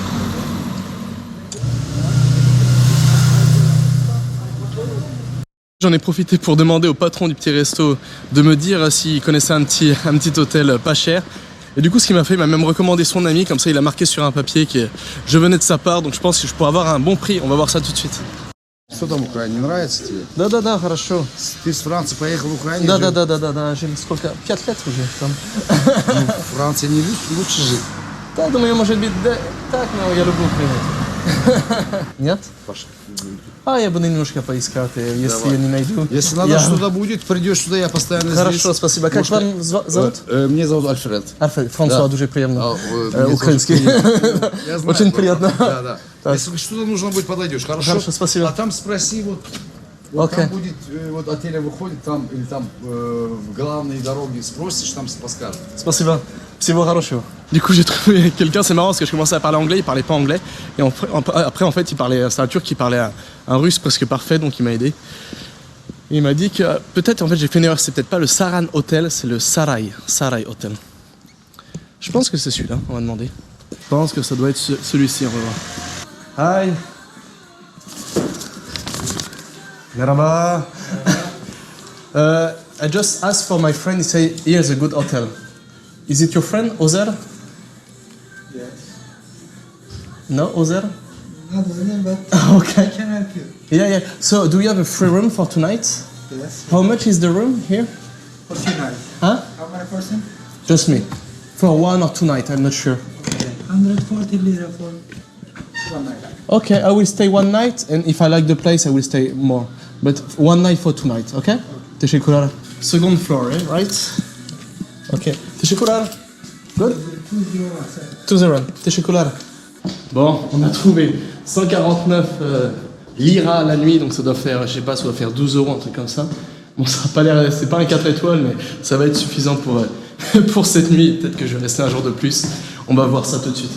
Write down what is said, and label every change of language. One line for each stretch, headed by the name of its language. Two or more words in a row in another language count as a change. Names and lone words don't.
French: J'en ai profité pour demander au patron du petit resto de me dire s'il connaissait un petit hôtel pas cher. Et du coup, ce qu'il m'a fait, il m'a même recommandé son ami, comme ça il a marqué sur un papier que je venais de sa part, donc je pense que je pourrais avoir un bon prix. On va voir ça tout de suite.
Russian: Что там в Украине? Не нравится тебе? Да, хорошо. Ты с Франции поехал в Украину? Да, жили сколько? 5 лет уже там. В Франции не лучше жить. Да, думаю, может быть, да, так, но я люблю Украину. Нет? Паша. А я буду немножко поискать, если я не найду. Если надо что-то будет, придешь сюда, я постоянно здесь. Хорошо, спасибо. Как вам зовут? Меня зовут Альфред. Альфред, Франсуа, дуже приятно. Меня Украинский. Я знаю. Очень приятно. Да. Если что-то нужно будет, подойдешь. Хорошо, спасибо. А там спроси, вот Окей. там будет, вот отеля выходит, там, или там в главной дороге спросишь, там подскажут. Спасибо. Всего хорошего.
French: Du coup, j'ai trouvé quelqu'un, c'est marrant parce que je commençais à parler anglais, il parlait pas anglais. Et après, en fait, c'est un turc qui parlait un russe presque parfait, donc il m'a aidé. Et il m'a dit que peut-être, en fait, j'ai fait une erreur, c'est peut-être pas le Saran Hotel, c'est le Saray Hotel. Je pense que c'est celui-là, on va demander. Je pense que ça doit être celui-ci, on va voir.
English: Hi. Merhaba. I just asked for my friend, he said, here's a good hotel. Is it your friend, Ozer? Yes. No, Ozer? Not really, but Okay. I can help you. Yeah. So, do you have a free room for tonight? Yes. How much is the room here? For tonight. Huh? How many person? Just me. For 1 or 2 nights, I'm not sure. Okay. 140 lira for one night. Okay, I will stay 1 night, and if I like the place, I will stay more. But 1 night for 2 nights, okay? Teşekkürler. Second floor, right? Okay. Teşekkürler. Good? 2 euro. 2 €. Teşekkürler.
French: Bon, on a trouvé 149 lira la nuit, donc ça doit faire, je sais pas, ça doit faire 12 €, un truc comme ça. Bon, ça n'a pas l'air, c'est pas un 4 étoiles, mais ça va être suffisant pour, pour cette nuit. Peut-être que je vais rester un jour de plus. On va voir ça tout de suite.